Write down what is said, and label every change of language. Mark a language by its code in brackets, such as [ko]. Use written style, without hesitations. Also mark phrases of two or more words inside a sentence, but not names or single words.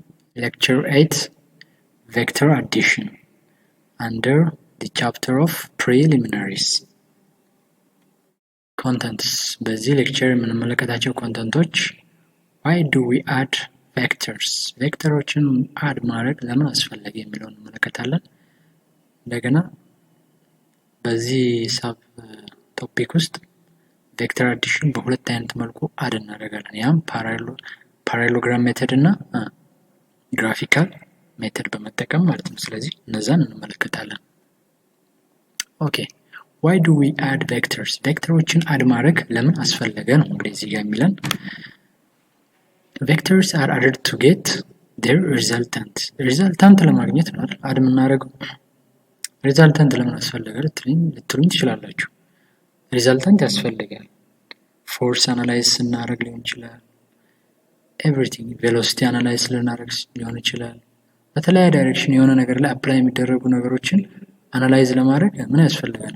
[en] Lecture 8 Vector Addition under the chapter of Preliminaries. [am] Contents በዚህ ሌክቸር የምንመለከታቸው ኮንተንቶች [en] why do we add vectors [am] ቬክተሮችን አድ ማድረግ ለምን አስፈለገ የሚለውን እንመለከታለን። እንደገና በዚህ [en] sub topic [am] ውስጥ [en] vector addition [am] በሁለት አይነት መልኩ አድ እናደርጋለን። ያም [en] parallelogram method [am] እና [en] graphical method [am] በመጠቀም ማለት ነው። ስለዚህ እነዛን እንመለከታለን። ኦኬ [en] why do we add vectors [am] ቬክተሮችን አድ ማድረግ ለምን አስፈለገ ነው እንግዲህ እዚህ ጋር የሚለን። [en] vectors are added to get their resultant [am] ለማግኘት ነው አይደል አድ የምናደርገው። resultant ለምን አስፈለገ ልትሉኝ ትችላላችሁ። resultant ያስፈልጋል [en] force analyze [am] ስናደርግ ሊሆን ይችላል፣ [en] everything velocity analyze [am] ልናደርግ ሊሆን ይችላል። በተለያየ ዳይሬክሽን የሆነ ነገር ላይ አፕላይ የሚደረጉ ነገሮችን አናላይዝ ለማድረግ ምን ያስፈልጋል?